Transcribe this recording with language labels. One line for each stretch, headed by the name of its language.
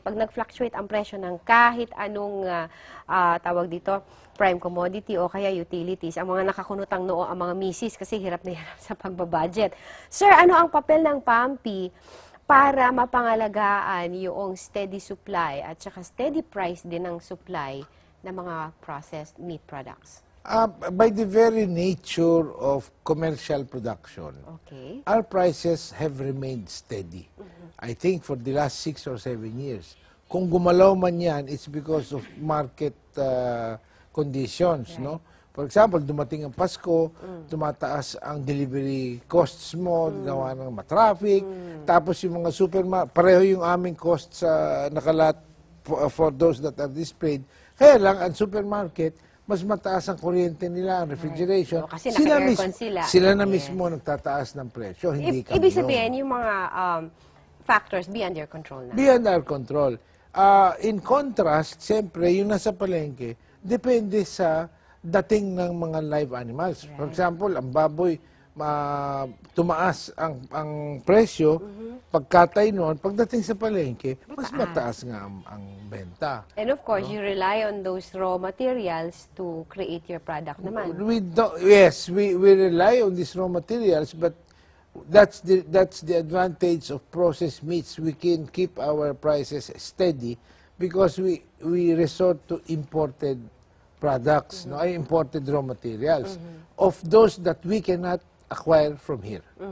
Filipino: Pag nag-fluctuate ang presyo ng kahit anong tawag dito, prime commodity o kaya utilities, ang mga nakakunutang noo ang mga misis kasi hirap na hirap sa pagbabudget. Sir, ano ang papel ng PAMPI para mapangalagaan yung steady supply at saka steady price din ng supply ng mga processed meat products?
English: By the very nature of commercial production, Okay. our prices have remained steady. I think for the last 6 or 7 years.
Filipino: Kung gumalaw man yan,
English: it's because of market conditions,
Filipino: no?
English: For example,
Filipino: dumating ang Pasko, tumataas ang delivery costs mo, gawa ng matraffic, tapos yung mga supermarket, pareho yung aming costs sa nakalat
English: for those that are displayed.
Filipino: Kaya lang, ang supermarket, mas mataas ang kuryente nila, ang refrigeration.
English: Right.
Filipino: Kasi naka-aircon sila. Sila na mismo nagtataas ng presyo, hindi kami Ibig yun. sabihin, yung mga
English: factors beyond your control
Filipino: na.
English: Beyond our control. In contrast,
Filipino: siyempre, yung nasa palengke, depende sa dating ng mga live animals. For example, ang baboy, tumaas ang presyo, pagkatay noon, pagdating sa palengke, mas mataas nga ang benta.
English: And of course, you rely on those raw materials to create your product naman. Yes, we rely on these raw materials, but that's the advantage of processed meats. We can keep our prices steady because we resort to imported products, no, imported raw materials of those that we cannot acquire from here.